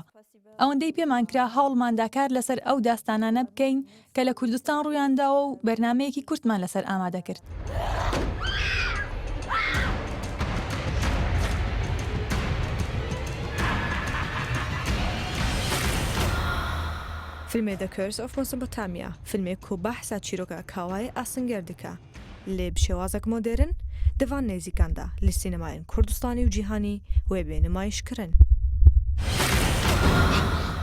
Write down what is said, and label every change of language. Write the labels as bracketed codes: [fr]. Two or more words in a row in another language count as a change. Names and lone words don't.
[ckb] ئەوەندەی پێمانکرا هەوڵمانداکار لەسەر ئەو داستانانە بکەین کە لە کوردستان ڕوویانداوە و بەرنامەیەکی کورتمان لەسەر ئامادە کرد. [ku] فیلمê The Curse of Mesopotamia فیلمێک ku behsa çîroka kawayê asingêr dike lê bi şêwazek modern di van nêzîkan de li sînemayên Kurdistanê û cîhanî wê bê nimayişkirin.